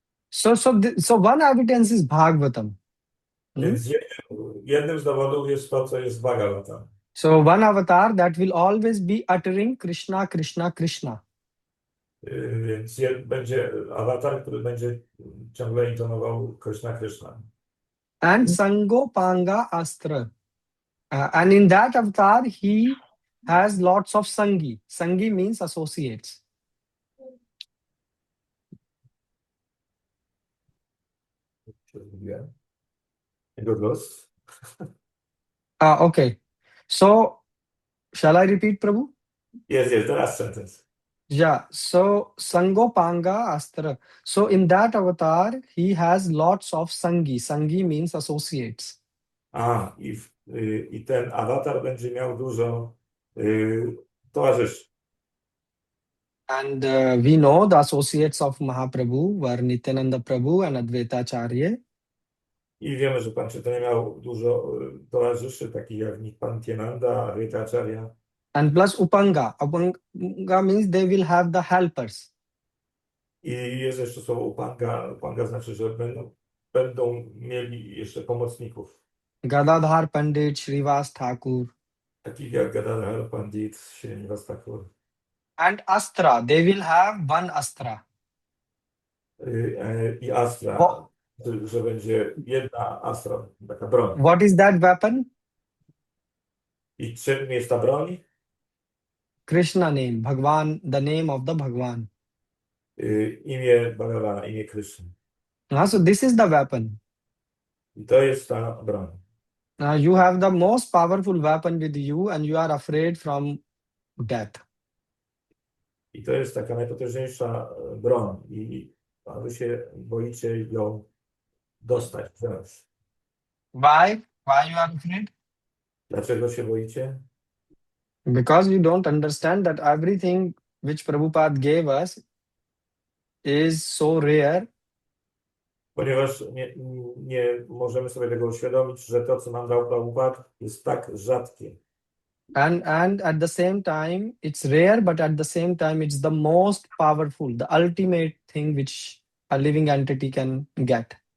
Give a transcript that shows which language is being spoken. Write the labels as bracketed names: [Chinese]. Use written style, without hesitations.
[English] So one evidence is Bhagavatam. [Polish] Więc jednym z dowodów jest to, co jest w Bhagavatam. [English] So one avatar that will always be uttering Krishna, Krishna, Krishna. [Polish] Więc będzie awatar, który będzie ciągle intonował Krishna, Krishna. [English] And Sango Panga Astra. And in that avatar, he has lots of Sangi. Sangi means associates. [Polish] Jego głos. [English] Okay. So, shall I repeat, Prabhu? [Polish] Jest, [English] the last sentence. Yeah. So, Sango Panga Astra. So, in that avatar, he has lots of Sangi. Sangi means associates. [Polish] I ten awatar będzie miał dużo towarzyszy. [English] And we know the associates of Mahaprabhu were Nityananda Prabhu and Advaita Acharya. [Polish] I wiemy, że Pan Chaitanya miał dużo towarzyszy, takich jak Nityananda, Acharya. [English] And plus Upanga. Upanga means they will have the helpers. [Polish] I jest jeszcze słowo upanga. Upanga znaczy, że będą mieli jeszcze pomocników. [English] Gadadhar Pandit, Srivas Thakur. [Polish] Takich jak Gadadhar Pandit, Srinivas Thakur. [English] And Astra. They will have one Astra. [Polish] I Astra, że będzie jedna Astra, taka broń. [English] What is that weapon? [Polish] I czym jest ta broń? [English] Krishna name. Bhagwan, the name of the Bhagwan. [Polish] Imię Bhagavana, imię Kryszny. [English] So this is the weapon. [Polish] I to jest ta broń. [English] You have the most powerful weapon with you and you are afraid from death. [Polish] I to jest taka najpotężniejsza broń. A wy się boicie ją dostać, wziąć. [English] Why? Why you are afraid? [Polish] Dlaczego się boicie? [English] Because you don't understand that everything which Prabhupada gave us is so rare. [Polish] Ponieważ nie możemy sobie tego uświadomić, że to, co nam dał Prabhupada, jest tak rzadkie. [English] And at the same time, it's rare, but at the same time, it's the most powerful, the ultimate thing which a living entity can get.